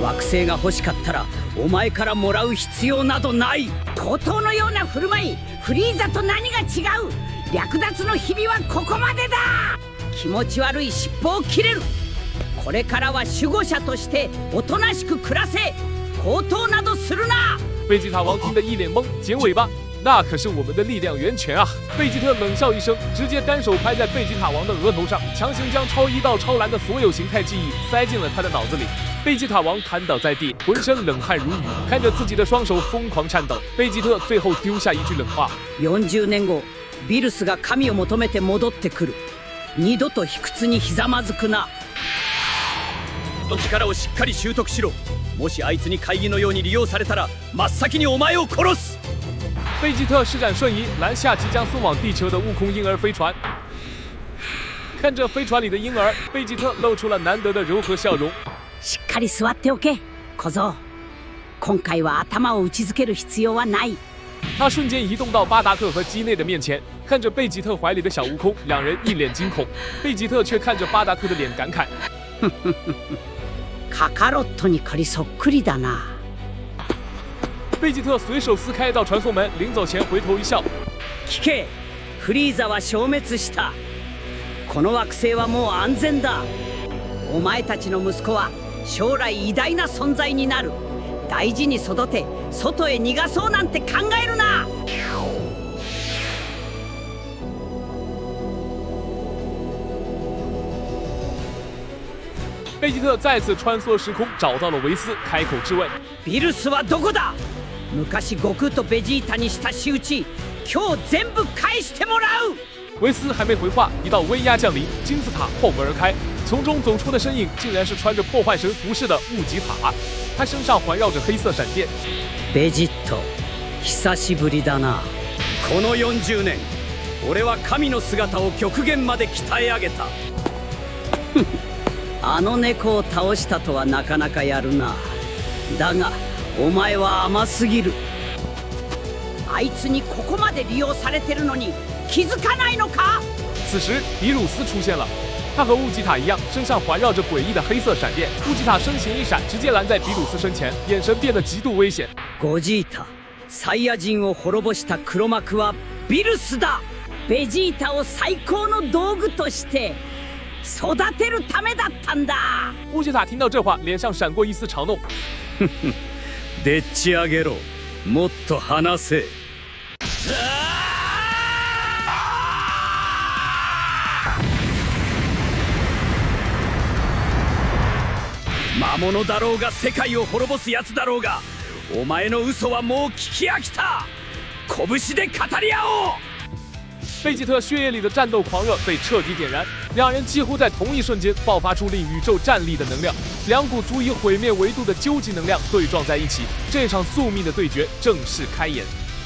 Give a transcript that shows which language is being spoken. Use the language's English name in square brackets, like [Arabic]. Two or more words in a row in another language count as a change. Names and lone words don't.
[Japanese] 惑星が欲しかったらお前からもらう必要などない。高等のような振る舞い、フリーザと何が違う。略奪の日々はここまでだ。気持ち悪い尻尾を切れる。これからは守護者としておとなしく暮らせ。高等などするな。 [Chinese] 贝吉塔王听得一脸懵，剪尾巴，那可是我们的力量源泉啊！贝吉特冷笑一声，直接单手拍在贝吉塔王的额头上，强行将超一到超蓝的所有形态记忆塞进了他的脑子里。贝吉塔王瘫倒在地，浑身冷汗如雨，看着自己的双手疯狂颤抖。贝吉特最后丢下一句冷话 [Japanese] ：40年後、ビルスが神を求めて戻ってくる。二度と卑屈にひざまずくな。力をしっかり習得しろ。もしあいつに会議のように利用されたら真っ先にお前を殺す。 [Chinese] 贝吉特施展瞬移，拦下即将送往地球的悟空婴儿飞船。看着飞船里的婴儿，贝吉特露出了难得的柔和笑容。 [Japanese] しっかり座っておけ、小僧。今回は頭を打ち付ける必要はない。 [Chinese] 他瞬間移動到巴達克和基內的面前，看着贝吉特懷裡的小悟空，兩人一臉驚恐。貝吉特卻看着巴達克的臉感慨： [Japanese] カカロットに借りそっくりだな。 [Chinese] 贝吉特隨手撕開一道傳送門，臨走前回頭一笑： [Japanese] 聞け、フリーザは消滅した。この惑星はもう安全だ。お前たちの息子は将来偉大な存在になる。大事に育て、外へ逃がそうなんて考えるな。 [Chinese] 贝吉特再次穿梭時空，找到了維斯，開口質問： [Japanese] ビルスはどこだ？昔悟空とベジータにした仕打ち、今日全部返してもらう。 [Chinese] 維斯還沒回話，一道威壓降臨，金字塔後門而開，從中走出的身影竟然是穿着破壞神服飾的悟吉塔，他身上環繞着黑色閃電。 [Japanese] ベジット、久しぶりだな。この40年、俺は神の姿を極限まで鍛え上げた。あの猫を倒したとはなかなかやるな。だがお前は甘すぎる。あいつにここまで利用されてるのに気づかないのか？ [Chinese] 此時比魯斯出現了，他和悟吉塔一樣，身上環繞着詭異的黑色閃電。悟吉塔身形一閃，直接攔在比魯斯身前，眼神變得極度危險。 [Japanese] ゴジータ、サイヤ人を滅ぼした黒幕はビルスだ。ベジータを最高の道具として育てるためだったんだ。 [Chinese] 悟吉塔聽到這話，臉上閃過一絲嘲弄。 [Japanese] でっち上げろ。もっと話せ。魔物だろうが世界を滅ぼすやつだろうが、お前の嘘はもう聞き飽きた。拳で語り合おう。 [Chinese] 贝吉特血液里的戰鬥狂熱被徹底點燃，兩人幾乎在同一瞬間爆發出令宇宙戰慄的能量，兩股足以毀滅維度的究極能量對撞在一起，這場宿命的對決正式開演。